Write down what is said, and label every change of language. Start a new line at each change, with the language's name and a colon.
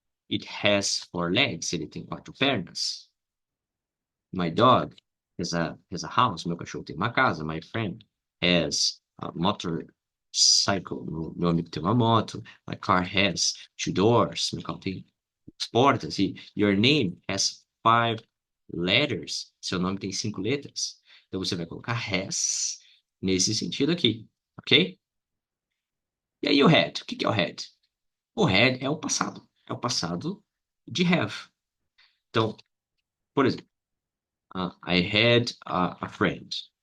English: It has four legs,
Portuguese: ele tem quatro pernas.
English: My dog has a house,
Portuguese: meu cachorro tem uma casa,
English: my friend. has a motorcycle.
Portuguese: Meu amigo tem uma moto.
English: My car has two doors.
Portuguese: Meu carro tem duas portas.
English: E your name has five letters.
Portuguese: Seu nome tem cinco letras. Então você vai colocar has nesse sentido aqui, ok? E aí o had? O que que é o had? O had é o passado. É o passado de have. Então, por exemplo,
English: I had a friend.